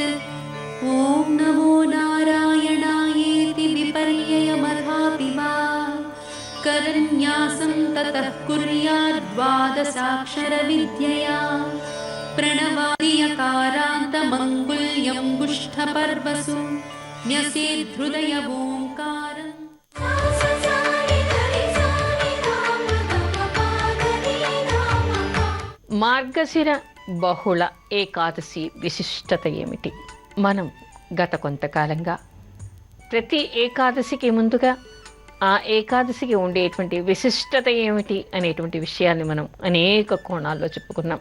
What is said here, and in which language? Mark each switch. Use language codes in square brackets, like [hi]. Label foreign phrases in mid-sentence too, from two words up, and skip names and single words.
[sa] ॐ नमो नारायणायेति विपर्ययमथापि वा करन्यासं ततः कुर्याद्द्वादशाक्षरविद्यया प्रणवादियकारान्तमङ्गुल्यं गुष्ठपर्वसु न्यसेद्धृदयवोङ्कारम्. [te] మార్గశిర బహుళ ఏకాదశి విశిష్టత ఏమిటి? మనం గత కొంతకాలంగా ప్రతి ఏకాదశికి ముందుగా ఆ ఏకాదశికి ఉండేటువంటి విశిష్టత ఏమిటి అనేటువంటి విషయాన్ని మనం అనేక కోణాల్లో చెప్పుకున్నాం.